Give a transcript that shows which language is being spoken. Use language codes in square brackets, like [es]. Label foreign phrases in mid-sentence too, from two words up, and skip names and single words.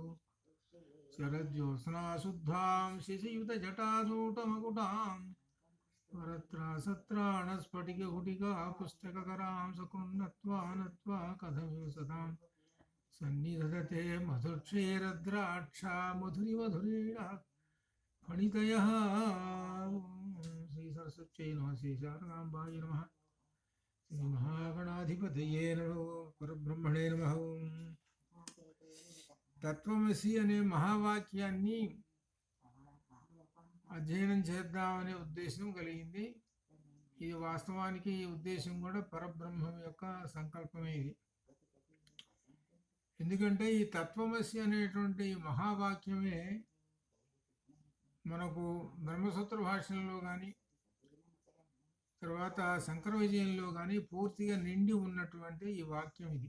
[sa] शरज्योत्स्ना शुद्धां शिशियुतजटासूटमकुटां वरत्रासत्राणस्फटिकघुटिका पुस्तककरां सकृन्नत्वा नत्वा कथमिव सदां सन्निधदते मधुक्षीरद्राक्षा मधुरिमधुरीणा फणितयः। श्री सरस्वत्यै नमः, श्री शारदाम्बायै नमः, श्री महागणाधिपतये नमः, परब्रह्मणे नमः। [te] తత్వమసి అనే మహావాక్యాన్ని అధ్యయనం చేద్దామనే ఉద్దేశం కలిగింది. ఇది వాస్తవానికి ఈ ఉద్దేశం కూడా పరబ్రహ్మం యొక్క సంకల్పమే ఇది. ఎందుకంటే ఈ తత్వమసి అనేటువంటి మహావాక్యమే మనకు బ్రహ్మసూత్ర భాషల్లో కానీ తర్వాత శంకర విజయంలో కానీ పూర్తిగా నిండి ఉన్నటువంటి ఈ వాక్యం ఇది.